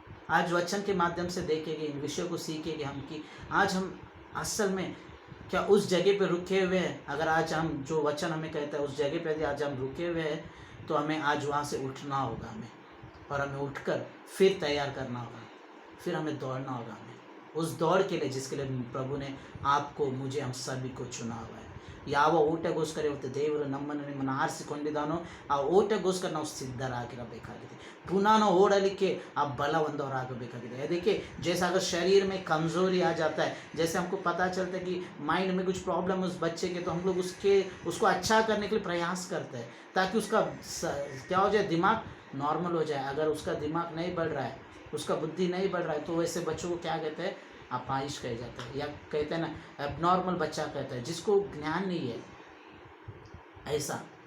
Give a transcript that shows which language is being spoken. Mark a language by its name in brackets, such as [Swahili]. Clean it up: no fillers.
[Hindi] आज वचन के माध्यम से देखेंगे, इन विषयों को सीखेंगे हम कि आज हम असल में क्या उस जगह पे रुके हुए हैं। अगर आज हम जो वचन हमें कहता है उस जगह पे यदि आज हम रुके हुए हैं तो हमें आज वहाँ से उठना होगा हमें, और हमें उठकर फिर तैयार करना होगा, फिर हमें दौड़ना होगा। हमें उस दौड़ के लिए जिसके लिए प्रभु ने आपको, मुझे, हम सभी को चुना हुआ है. [Kannada] ಯಾವ ಓಟಗೋಸ್ಕರ ಇವತ್ತು ದೇವರು ನಮ್ಮನ್ನು ನಿಮ್ಮನ್ನು ಆರಿಸಿಕೊಂಡಿದ್ದಾನೋ ಆ ಓಟಗೋಸ್ಕರ ನಾವು ಸಿದ್ಧರಾಗಿರಬೇಕಾಗಿದೆ. ಪುನಃ ನಾವು ಓಡಲಿಕ್ಕೆ ಆ ಬಲ ಹೊಂದವರಾಗಬೇಕಾಗಿದೆ. [Hindi] ಅದಕ್ಕೆ जैसा अगर शरीर में कमज़ोरी आ जाता है, जैसे हमको पता चलता है कि माइंड में कुछ प्रॉब्लम उस बच्चे के, तो हम लोग उसको अच्छा करने के लिए प्रयास करते हैं ताकि उसका क्या हो जाए, दिमाग नॉर्मल हो जाए. अगर उसका दिमाग नहीं बढ़ रहा है, उसका बुद्धि नहीं बढ़ रहा है, तो वैसे बच्चों को क्या कहते हैं, अपाहिज कहे जाते हैं, या कहते हैं ना एबनॉर्मल बच्चा कहता है, जिसको ज्ञान नहीं है ऐसा.